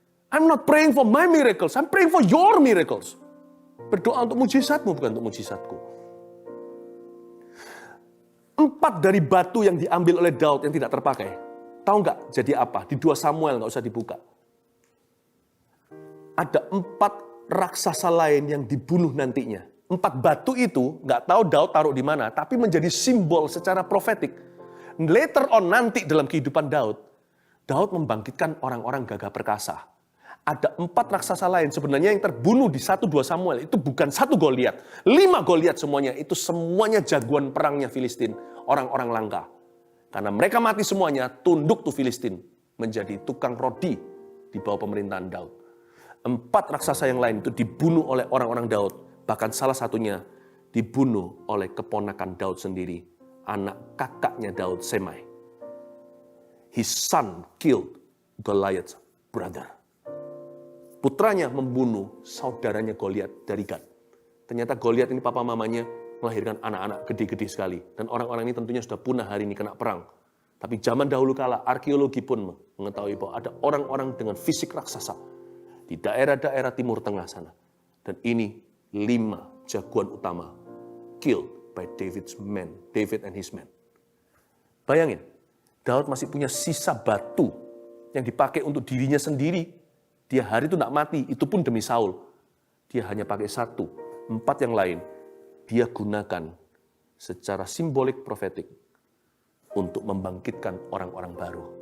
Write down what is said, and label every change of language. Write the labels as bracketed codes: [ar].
[en] I'm not praying for my miracles, I'm praying for your miracles. [id] Berdoa untuk mujizatmu, bukan untuk mujizatku. 4 dari batu yang diambil oleh Daud yang tidak terpakai. Tahu nggak jadi apa? Di 2 Samuel, nggak usah dibuka. Ada 4 raksasa lain yang dibunuh nantinya. 4 batu itu, nggak tahu Daud taruh di mana, tapi menjadi simbol secara profetik. [en] Later on [id] nanti dalam kehidupan Daud membangkitkan orang-orang gagah perkasa. Ada 4 raksasa lain sebenarnya yang terbunuh di 1-2 Samuel. Itu bukan 1 Goliat, 5 Goliat semuanya. Itu semuanya jagoan perangnya Filistin, orang-orang langka. Karena mereka mati semuanya, tunduk tuh Filistin menjadi tukang rodi di bawah pemerintahan Daud. 4 raksasa yang lain itu dibunuh oleh orang-orang Daud. Bahkan salah satunya dibunuh oleh keponakan Daud sendiri. Anak kakaknya Daud, Semai. [en] His son killed Goliath's brother. [id] Putranya membunuh saudaranya Goliat dari Gat. Ternyata Goliat ini papa mamanya melahirkan anak-anak gede-gede sekali. Dan orang-orang ini tentunya sudah punah hari ini kena perang. Tapi zaman dahulu kala arkeologi pun mengetahui bahwa ada orang-orang dengan fisik raksasa di daerah-daerah Timur Tengah sana. Dan ini 5 jagoan utama [en] killed by David and his men. [id] Bayangin, Daud masih punya sisa batu yang dipakai untuk dirinya sendiri. Dia hari itu tidak mati, itu pun demi Saul. Dia hanya pakai 1, 4 yang lain dia gunakan secara simbolik profetik untuk membangkitkan orang-orang baru.